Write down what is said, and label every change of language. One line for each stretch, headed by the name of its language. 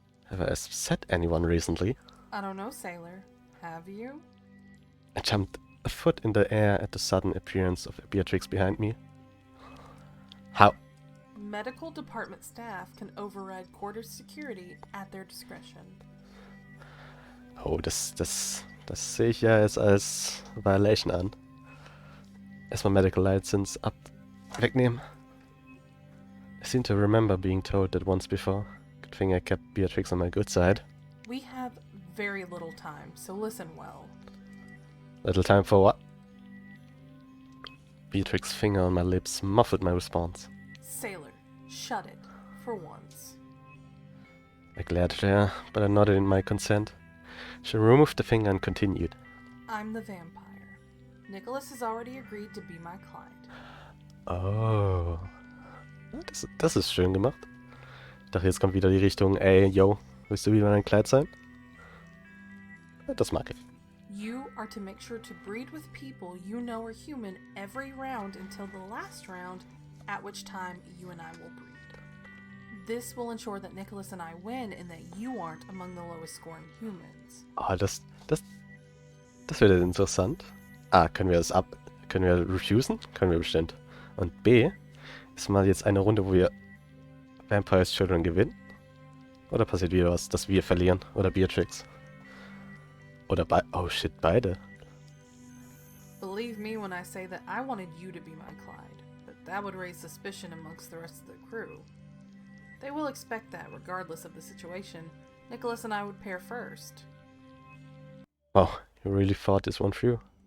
English: Have I upset anyone recently? I don't know, Sailor. Have you? I jumped a foot in the air at the sudden appearance of Beatrix behind me. How? Medical department staff can override quarters security at their discretion.
German: Oh, das sehe ich ja jetzt als Violation an. Erstmal Medical License wegnehmen.
English: I seem to remember being told that once before. Good thing I kept Beatrix on my good side. We have very little time, so listen well. Little time for what? Beatrix's finger on my lips muffled my response. Sailor, shut it. For once. I glared at her, but I nodded in my consent. She removed the finger and continued. I'm the vampire. Nicholas has already agreed to be my client.
German: Oh. Das ist schön gemacht. Ich dachte, jetzt kommt wieder die Richtung, ey, yo, willst du wieder mein Kleid sein? Das mag ich.
English: You are to make sure to breed with people you know are human every round until the last round, at which time you and I will breed. This will ensure that Nicholas and I win and that you aren't among the lowest scoring humans.
German: Oh, das wird jetzt interessant. A, können wir refusen? Können wir bestimmt. Und B, ist mal jetzt eine Runde, wo wir Vampire's Children gewinnen? Oder passiert wieder was, dass wir verlieren? Oder Beatrix? Oder
English: oh shit,
German: beide.
English: Believe me when I say that I wanted you to be my Clyde, but that would raise suspicion amongst the rest of the crew. They will expect that regardless of the situation. Nicholas and I would pair first. Oh, you really thought this one through?